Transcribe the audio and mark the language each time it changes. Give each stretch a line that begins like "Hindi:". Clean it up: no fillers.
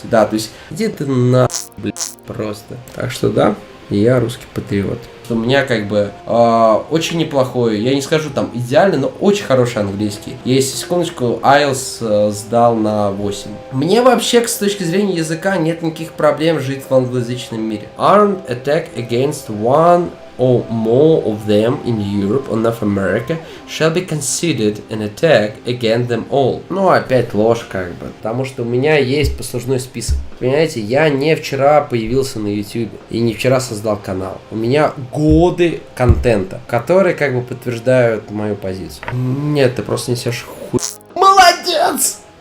Russian: Да, то есть, где ты на, блядь, просто. Так что да, я русский патриот. У меня как бы очень неплохой, я не скажу там идеальный, но очень хороший английский. Я, если секундочку, IELTS сдал на 8. Мне вообще, с точки зрения языка, нет никаких проблем жить в англоязычном мире.
English: Armed attack against one or more of them in Europe or North America shall be considered an attack against them all.
Russian: Ну, опять ложь как бы, потому что у меня есть послужной список. Понимаете, я не вчера появился на YouTube и не вчера создал канал. У меня годы контента, которые как бы подтверждают мою позицию. Нет, ты просто несешь хуй. Молодец!